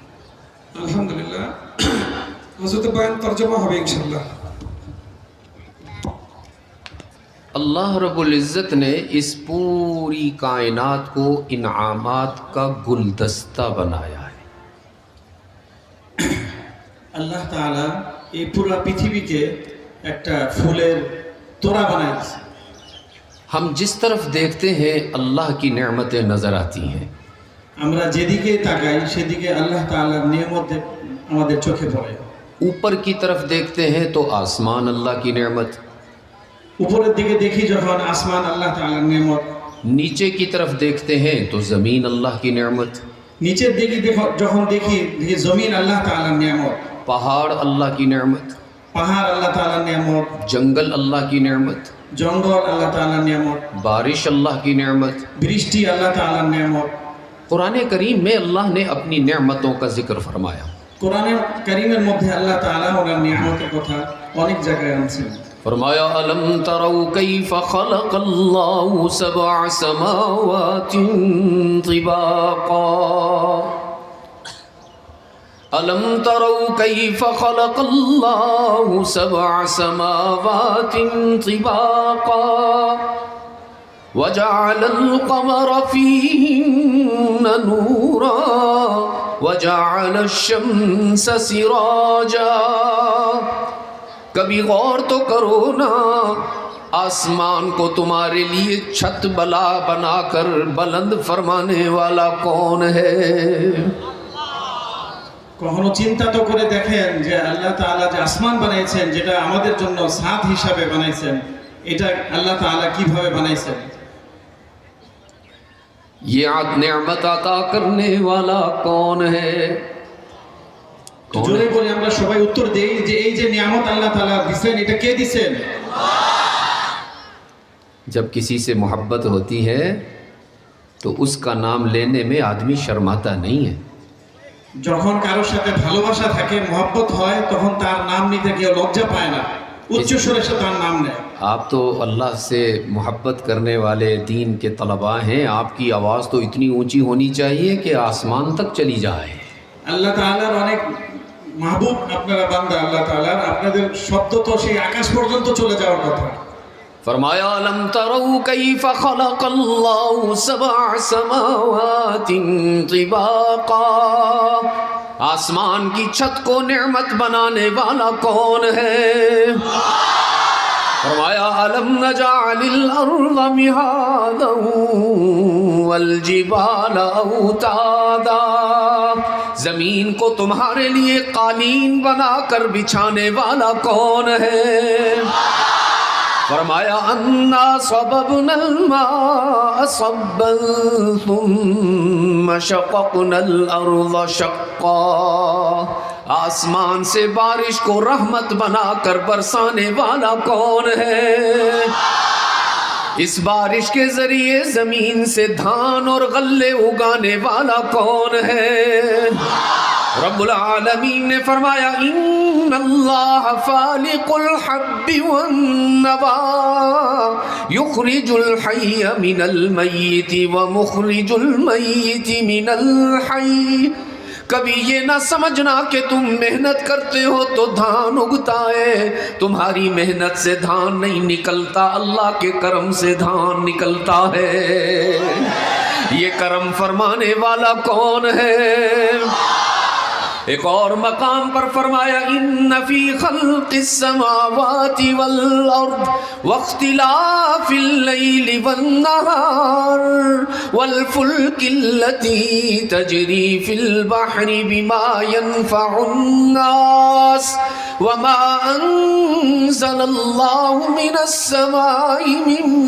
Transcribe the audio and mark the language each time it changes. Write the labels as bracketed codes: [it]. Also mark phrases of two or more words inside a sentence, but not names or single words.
[ur] الحمدللہ حضرت بیان ترجمہ ہوئے انشاءاللہ. اللہ رب العزت نے اس پوری کائنات کو انعامات کا گلدستہ بنایا ہے۔ [bn] আল্লাহ তাআলা এই পুরো পৃথিবীকে একটা ফুলের তোড়া বানাইছে। [ur] ہم جس طرف دیکھتے ہیں اللہ کی نعمتیں نظر آتی ہیں، [bn] আমরা যেদিকে তাকাই সেদিকে আল্লাহ তাআলার নিয়ামত আমাদের চোখে পড়ে। [ur] اوپر کی طرف دیکھتے ہیں تو آسمان اللہ کی نعمت، [bn] উপরের দিকে দেখি যখন আসমান আল্লাহ তাআলার নিয়ামত, [ur] نیچے کی طرف دیکھتے ہیں تو زمین اللہ کی نعمت، [bn] নিচের দিকে যখন দেখি জমিন আল্লাহ তাআলার নিয়ামত, [ur] پہاڑ اللہ کی نعمت، [bn] পাহাড় আল্লাহ তাআলার নিয়ামত, [ur] جنگل اللہ کی نعمت، [bn] জঙ্গল আল্লাহ তাআলার নিয়ামত, [ur] بارش اللہ کی نعمت۔ [bn] বৃষ্টি আল্লাহ তাআলার নিয়ামত। [ur] قرآن کریم میں اللہ نے اپنی نعمتوں کا ذکر فرمایا۔ [bn] কোরআনে কারীমের মধ্যে আল্লাহ তাআলা ওনার নিয়ামতের কথা অনেক জায়গায় আনছেন। [ar] فرمایا ألم تروا كيف خلق الله سبع سماوات طباقا ألم تروا كيف خلق الله سبع سماوات طباقا وجعل القمر فيهن نورا وجعل الشمس سراجا۔ [ur] کبھی غور تو کرو نا، آسمان کو تمہارے لیے چھت بلا بنا کر بلند فرمانے والا کون ہے؟ [bn] কখনো চিন্তা তো করে দেখেন যে আল্লাহ তাআলা যে আসমান বানাইছেন, যেটা আমাদের জন্য ছাদ হিসাবে বানাইছেন, এটা আল্লাহ তাআলা কিভাবে বানাইছেন। [ur] یہ نعمت عطا کرنے والا کون ہے؟ [bn] জোরে বলে আমরা সবাই উত্তর দেই যে এই যে নিয়ামত আল্লাহ তাআলা দিবেন, এটা কে দিবেন? [ur] جب کسی سے محبت ہوتی ہے تو اس کا نام لینے میں آدمی شرماتا نہیں ہے۔ [bn] যখন কারোর সাথে ভালোবাসা থাকে, মহব্বত হয়, তখন তার নাম নিতে কেউ লজ্জা পায় না, উচ্চ স্বরে সে তার নাম নেয়। [ur] آپ تو اللہ سے محبت کرنے والے دین کے طلباء ہیں، آپ کی آواز تو اتنی اونچی ہونی چاہیے کہ آسمان تک چلی جائے۔ [bn] আল্লাহ তাআলার অনেক মাহবুব আপনারা বান্দা, আল্লাহ তাআলার আপনাদের শব্দ তো সেই আকাশ পর্যন্ত চলে যাওয়ার কথা। [ar] فرمایا ألم تروا كيف خلق الله سبع سماوات طباقا، [ur] آسمان کی چھت کو نعمت بنانے والا کون ہے؟ [ar] فرمایا ألم نجعل الأرض مهادا والجبال أوتادا، [ur] زمین کو تمہارے لیے قالین بنا کر بچھانے والا کون ہے؟ [ar] فرمایا انا صببنا الماء صبا ثم شققنا الارض شقا، [ur] آسمان سے بارش کو رحمت بنا کر برسانے والا کون ہے؟ اس بارش کے ذریعے زمین سے دھان اور غلے اگانے والا کون ہے؟ [ar] رب العالمین [ur] نے فرمایا [ar] ان اللہ فالق الحب والنوا یخرج الحی من المیت ومخرج المیت من الحی۔ [ur] کبھی یہ نہ سمجھنا کہ تم محنت کرتے ہو تو دھان اگتا ہے، تمہاری محنت سے دھان نہیں نکلتا، اللہ کے کرم سے دھان نکلتا ہے۔ یہ کرم فرمانے والا کون ہے؟ ایک اور مقام پر فرمایا [ar] ان فی خلق السماوات والارض واختلاف اللیل والنہار والفلک التي تجری فی البحر بما ينفع الناس وما انزل اللہ من السماء من